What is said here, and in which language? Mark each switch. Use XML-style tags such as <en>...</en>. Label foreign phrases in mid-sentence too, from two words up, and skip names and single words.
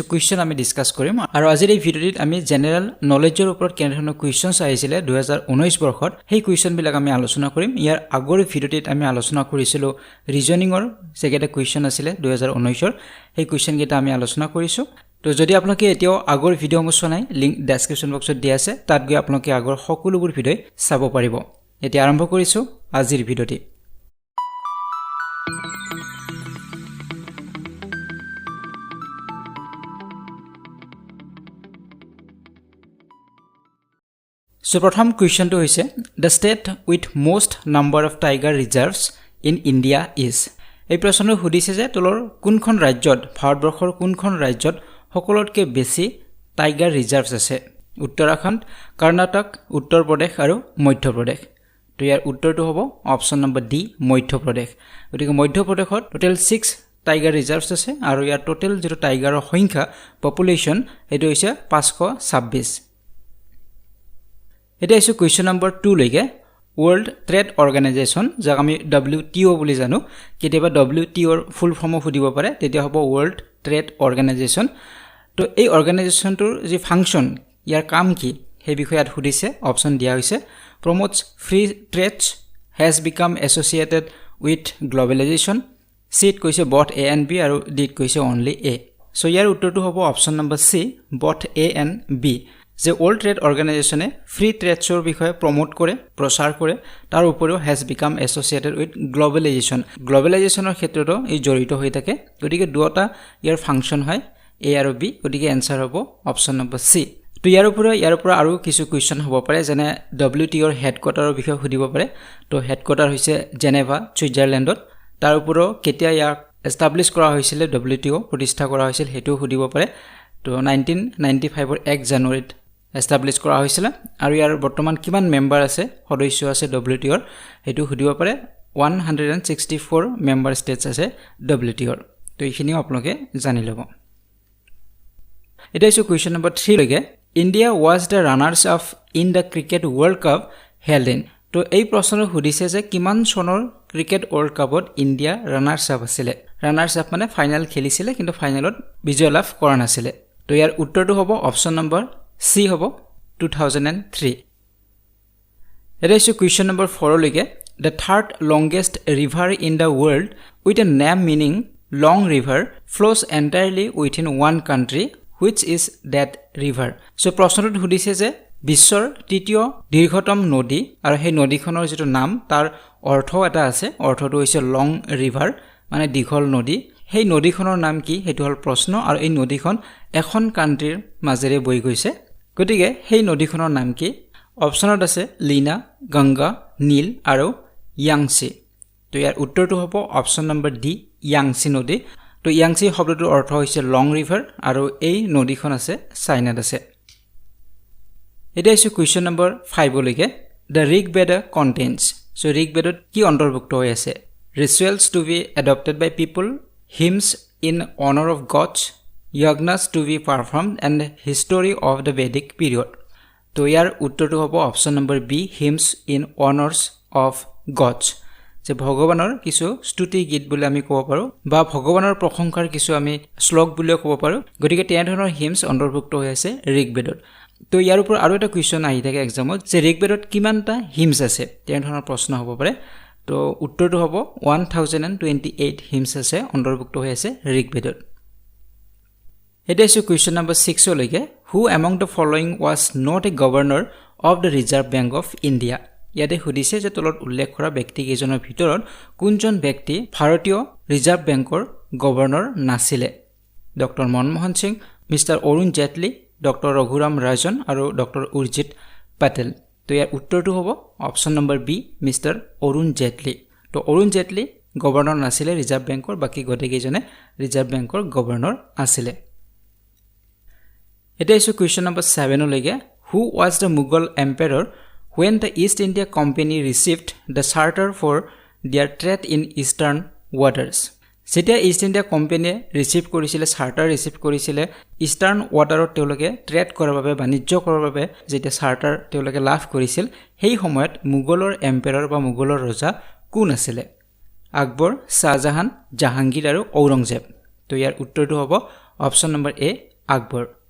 <as>কোৱেশ্চন আমি ডিসকাস কৰিম আৰু আজিৰ এই ভিডিঅ'ত আমি</as> <en>general knowledge</en> <as>ওপৰত কেনেধৰণৰ কোৱেশ্চনছ আহিছিল 2019 বৰ্ষত সেই কোৱেশ্চন বিলাক আমি আলোচনা কৰিম ইয়াৰ আগৰ ভিডিঅ'ত আমি আলোচনা কৰিছিলো ৰিজনিংৰ যেকেটা কোৱেশ্চন আছিল 2019ৰ সেই কোৱেশ্চন কেইটা আমি আলোচনা কৰিছো তো যদি আপোনালোকে এতিয়াও আগৰ ভিডিঅ' মোৰ চোৱা নাই</as> <en>link description box</en> <as>দিয়া আছে তাত গৈ আপোনালোকে আগৰ সকলোবোৰ ভিডিঅ' চাব পাৰিব এতিয়া আৰম্ভ কৰিছো আজিৰ ভিডিঅ'টি</as> <en>So</en> <as>প্ৰথম কোৱেশ্চনটো হৈছে</as> <en>the state with most number of tiger reserves in India is এই</en> <as>প্ৰশ্নটো সুধিছে যে তলৰ কোনখন ৰাজ্যত ভাৰতবৰ্ষৰ কোনখন ৰাজ্যত সকলোতকৈ বেছি</as> <en>tiger reserves</en> <as>আছে উত্তৰাখণ্ড কৰ্ণাটক উত্তৰ প্ৰদেশ আৰু মধ্য প্ৰদেশ তো ইয়াৰ উত্তৰটো হ'ব</as> <en>option number</en> <as>ডি মধ্য প্ৰদেশ গতিকে মধ্য প্ৰদেশত</as> <en>total 6 tiger reserves</en> <as>আছে আৰু ইয়াৰ টোটাল যেটো টাইগাৰৰ সংখ্যা পপুলেশ্যন এটো হৈছে 526 এটা ইছু</as> <en>question number 2</en> <as>লৈকে World Trade Organization যাক আমি WTO বুলি জানো কেতিয়াবা WTO ৰ</as> <en>full form</en> <as>ফুদিব পাৰে তেতিয়া হ'ব World Trade Organization তো এই অৰ্গানাইজেশনটোৰ যে ফাংচন ইয়াৰ কাম কি সেই বিষয়ত সুধিছে অপচন দিয়া হৈছে</as> <en>promotes free trade has become associated with globalization C কৈছে both A and B আৰু D কৈছে only A so</en> <as>ইয়াৰ উত্তৰটো হ'ব</as> <en>option number C both A and B</en> <as>যে World Trade Organization</as> <en>free trade</en> <as>ৰ বিষয়ে প্ৰমোট কৰে প্ৰচাৰ কৰে তাৰ উপৰিও</as> <en>has become associated with globalizationৰ</en> <as>ক্ষেত্ৰতো এই জড়িত হৈ থাকে গতিকে দুটা ইয়াৰ ফাংচন হয় A আৰু B গতিকে আনসাৰ হ'ব</as> <en>option number C</en> <as>তো ইয়াৰ পৰা আৰু কিছু কোৱেশ্চন হ'ব পাৰে যেনে WTO ৰ হেডকোৱাৰ্টাৰৰ বিষয়ে সুধিব পাৰে তো হেডকোৱাৰ্টাৰ হৈছে জেনেভা সুইজাৰলেণ্ডত তাৰ উপৰিও কেতিয়া ইয়াক এস্টাবলিশ কৰা হৈছিল WTO প্ৰতিষ্ঠা কৰা হৈছিল হেতু সুধিব পাৰে তো 1995 ৰ 1 জানুৱাৰীত এস্টাবলিশ কৰা হৈছিল আৰু ইয়াৰ বৰ্তমান কিমান মেম্বাৰ আছে সদস্য আছে WTO ৰ হেতু সুধিব পাৰে 164</as> <en>member states</en> <as>আছে WTO ৰ তো এইখিনি আপোনালোকে জানি ল'ব এটা ইছু</as> <en>question number 3</en> <as>লৈকে</as> <en>India was the runners up in the cricket world cup held in</en> <as>তো এই প্ৰশ্নটো সুধিছে যে কিমান চনৰ</as> <en>cricket world cup India runners up</en> <as>আছিল</as> <en>runners up</en> <as>মানে ফাইনাল খেলিছিল কিন্তু ফাইনালত বিজয় লাভ কৰা নাছিল তো ইয়াৰ উত্তৰটো হ'ব</as> <en>option number C</en> <as>হ'ব 2003 এটা ইছু কোৱেশ্চন নম্বৰ 4 লৈকে</as> <en>the third longest river in the world with a name meaning long river flows entirely within one country which is that river so</en> <as>প্ৰশ্নটো সুধিছে যে বিশ্বৰ তৃতীয় দীৰ্ঘতম নদী আৰু সেই নদীখনৰ যেটো নাম তাৰ অৰ্থ এটা আছে অৰ্থটো হৈছে</as> <en>long river</en> <as>মানে দীঘল নদী সেই নদীখনৰ নাম কি হেতু হল প্ৰশ্ন আৰু এই নদীখন এখন কান্ট্ৰিৰ মাজেৰে বৈ গৈছে গতিকে সেই নদীখনৰ নাম কি অপচনত আছে লীনা গংগা নীল আৰু ইয়াংচি তো ইয়াৰ উত্তৰটো হ'ব</as> <en>option number D</en> <as>ইয়াংচি নদী তো ইয়াংচি শব্দটোৰ অৰ্থ হৈছে</as> <en>long river</en> <as>আৰু এই নদীখন আছে চাইনাত আছে এটা ইছু কোৱেশ্চন নম্বৰ 5 লৈকে</as> <en>the Rigveda contains so</en> <as>Rigvedot কি অন্তৰ্ভুক্ত হৈ আছে</as> <en>rituals to be adopted by people hymns in honor of gods yagnas to be performed and history of the Vedic period</en> <as>তো ইয়াৰ উত্তৰটো হ'ব অপচন নম্বৰ বি</as> <en>hymns in honors of gods</en> <as>যে ভগৱানৰ কিছু স্তুতি গীত বুলি আমি ক'ব পাৰো বা ভগৱানৰ প্ৰশংসাৰ কিছু আমি শ্লোক বুলি ক'ব পাৰো গতিকে তেনে ধৰণৰ hymns অন্তৰ্ভুক্ত হৈ আছে ঋগবেদত তো ইয়াৰ উপৰ আৰু এটা কোৱেশ্চন আহি থাকে এক্সামত যে ঋগবেদত কিমানটা hymns আছে তেনে ধৰণৰ প্ৰশ্ন হ'ব পাৰে তো উত্তৰটো হ'ব 1028 hymns আছে অন্তৰ্ভুক্ত হৈ আছে ঋগবেদত এটা ইছু কোৱেশ্চন নম্বৰ 6 লৈকে</as> <en>who among the following was not a governor of the Reserve Bank of India</en> <as>ইয়াতে সুধিছে যে তলত উল্লেখ কৰা ব্যক্তি কেইজনৰ ভিতৰত কোনজন ব্যক্তি ভাৰতীয় ৰিজাৰ্ভ বেংকৰ গভৰ্ণৰ নাছিলে ডক্টৰ মনমোহন সিং মিস্টাৰ অৰুণ জেটলি ডক্টৰ ৰঘুৰাম ৰাজন আৰু ডক্টৰ উৰ্জিত পেটেল তো ইয়াৰ উত্তৰটো হ'ব</as> <en>option number B</en> <as>মিস্টাৰ অৰুণ জেটলি তো অৰুণ জেটলি গভৰ্ণৰ নাছিলে ৰিজাৰ্ভ বেংকৰ বাকি গটেকেইজনে ৰিজাৰ্ভ বেংকৰ গভৰ্ণৰ আছিলে এটা ইছু কোৱেশ্চন নম্বৰ 7 লৈকে</as> <en>who was the Mughal emperor when the East India Company received the charter for their trade in eastern waters</en> <as>যেতিয়া ইষ্ট ইণ্ডিয়া কোম্পানীয়ে ৰিচিভ কৰিছিলে চাৰ্টাৰ ৰিচিভ কৰিছিলে</as> <en>eastern water</en> <as>তেওঁলোকে ট্ৰেড কৰাৰ বাবে বাণিজ্য কৰাৰ বাবে যেতিয়া চাৰ্টাৰ তেওঁলোকে লাভ কৰিছিল সেই সময়ত মোগলৰ এম্পায়াৰ বা মোগলৰ ৰজা কোন আছিল আকবৰ শাহজাহান জাহাংগীৰ আৰু ঔৰংজেব তো ইয়াৰ উত্তৰটো হ'ব</as> <en>option number A</en> <as>আকবৰ</as>